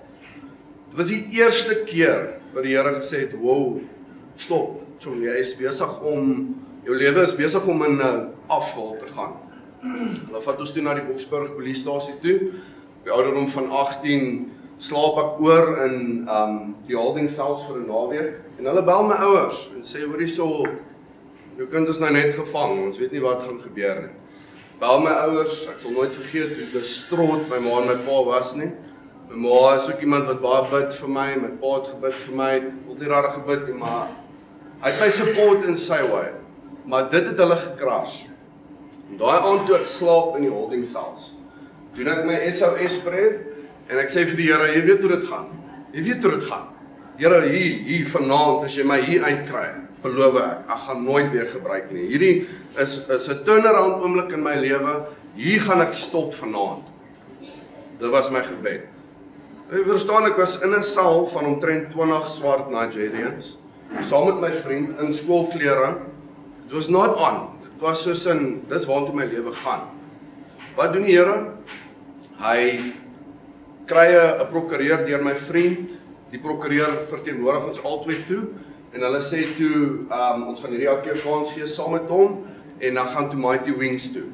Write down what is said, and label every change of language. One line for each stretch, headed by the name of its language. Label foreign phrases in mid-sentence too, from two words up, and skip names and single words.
Afrikaans: Dit was die eerste keer wat die Here gesê het, "Wow, stop, John, jy is besig om, jou lewe is besig om in afval te gaan." Hulle vat ons toe na die Boksburg polisiestasie toe. Op die ouderdom van 18 slaap ek oor in die
English: holding cells
Afrikaans: vir 'n naweek. En hulle bel my ouers en sê, "Hoorie so, jou kind is nou net gevang, ons weet nie wat gaan gebeur nie." Bel my ouers, ek sal nooit vergeet hoe distraught my ma en my pa was nie. My ma is ook iemand wat baie bid vir my pa het gebid vir my, wil nie rarig gebid nie, maar hy het my support in sy way. Maar dit het hulle gekras. Daai aand toe ek slaap in die
English: holding cells,
Afrikaans: doen ek my SOS spreek en ek sê vir die Here, jy weet hoe dit gaan. Jy weet hoe dit gaan. Here, hier vanaand, as jy my hier uitkry, beloof ek gaan nooit weer gebruik nie. Hierdie is 'n turnaround oomblik in my lewe. Hier gaan ek stop vanaand. Dit was my gebed. Jy verstaan, ek was in 'n saal van omtrent 20 swart Nigerians, saam met my vriend in skoolklere. Dit was
English: not on.
Afrikaans: Dit was soos in, dis waartoe my lewe gaan. Wat doen die Here? Hy kry 'n prokureur deur my vriend. Die prokureur verteenwoordig ons albei toe. En hulle sê toe, ons gaan hierdie ou keer kans gee saam met hom, en dan gaan toe Mighty Wings toe.